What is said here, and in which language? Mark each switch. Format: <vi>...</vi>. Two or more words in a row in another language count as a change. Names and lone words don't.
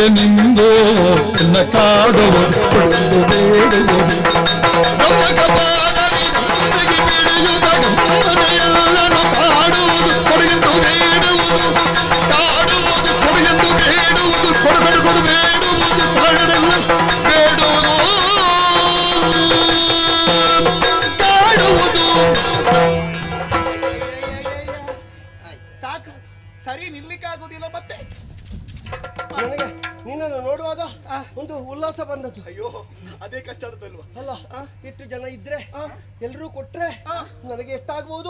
<kn>ನಿಂದು ಎನ್ನ ಕಾಡುವುದು ಕೊಡು ಬೇಡುವುದು ಧರ್ಮ ಕಪಾಲವಿದೊಮ್ಮೆಗೆ ಪಿಡಿಯುತ್ತ ಗಮ್ಮನೆಯಲ್ಲನು ಕಾಡುವುದು ಕೊಡು ಬೇಡುವುದು ಕಾಡುವುದು ಕೊಡು ಬೇಡುವುದು ಕೊಡು ಕೊಡು ಬೇಡುವುದು ಕೊಡಗಡೆಲ್ಲ ಬೇಡುವುದು ಕಾಡುವುದು. ಸಾಕು, ಸರಿ ನಿಲ್ಲಿಕ್ಕಾಗುವುದಿಲ್ಲ ಮತ್ತೆ. ನನಗೆ ನಿನ್ನನ್ನು ನೋಡುವಾಗ ಒಂದು ಉಲ್ಲಾಸ ಬಂದದ್ದು. ಅಯ್ಯೋ, ಅದೇ ಕಷ್ಟ ಆದದಲ್ವಾ? ಅಲ್ಲ, ಇಷ್ಟು ಜನ ಇದ್ರೆ ಎಲ್ರೂ ಕೊಟ್ರೆ ನನಗೆ ಎಷ್ಟಾಗಬಹುದು?</kn>